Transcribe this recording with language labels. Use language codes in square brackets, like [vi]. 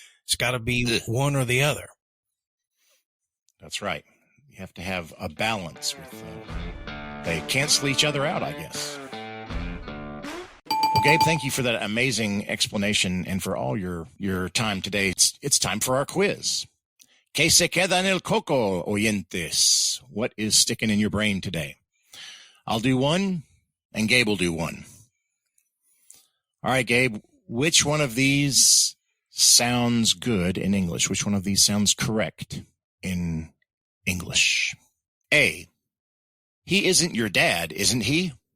[en] It's got to be one or the other. That's right. You have to have a balance with they cancel each other out, I guess. Well, Gabe, thank you for that amazing explanation and for all your time today. It's time for our quiz. [es] ¿Qué se queda en el coco, oyentes? [en] What is sticking in your brain today? I'll do one, and Gabe will do one. All right, Gabe, which one of these sounds good in English? Which one of these sounds correct in English? A, he isn't your dad, isn't he?